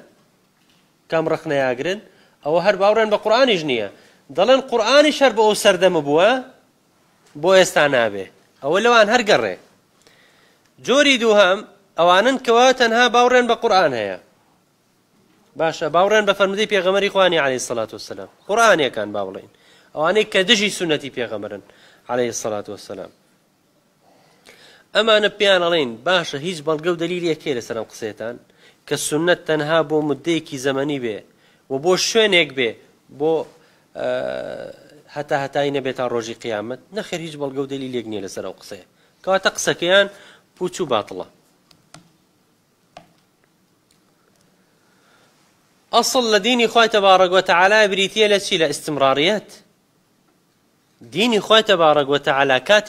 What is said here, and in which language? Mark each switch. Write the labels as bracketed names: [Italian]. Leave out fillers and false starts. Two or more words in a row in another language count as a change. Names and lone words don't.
[Central Kurdish] کام ڕق نەیاگرن ئەوە هەر باوەڕیان بە قورئانیش نییە دەڵێن قورئانیش هەر بە ئەو سەردەمە بووە بۆ ئێستا نابێ ئەوە لەوان هەر گەڕێ جۆری دووهەم ئەوانن کەوا تەنها باوەڕیان بە قورئان هەیە باشە باوەڕیان بە فەرمودەی پێغەمبەری خوانی [Arabic] عليه الصلاة والسلام [Central Kurdish] قورئانیەکان با بڵێن ئەوانەی کە دژی سنەتی پێغەمبەرن [Arabic] عليه الصلاة والسلام [Central Kurdish] ئەمانە پێیان ئەڵێن باشە هیچ بەڵگە و دەلیلێکێ لەسەر ئەم قسەیەتان کە سنەت تەنها بۆ مدەیەکی زەمەنی بێ و بۆ شوێنێک بێ بۆ هەتای نەبێت تا ڕۆژی قیامەت نەخێر هیچ بەڵگە و دەلیلێک نییە لەسەر ئەو قسەیە کەواتە قسەکەیان پوچ و باتڵە ئەسڵ لە دینی خوای [Arabic] تەبارەک وتەعالا [Central Kurdish] بریتیە لە چی لە ئیستیمڕاریەت دینی خوای [Arabic] تەبارەک وتەعالا [Central Kurdish] کاتێ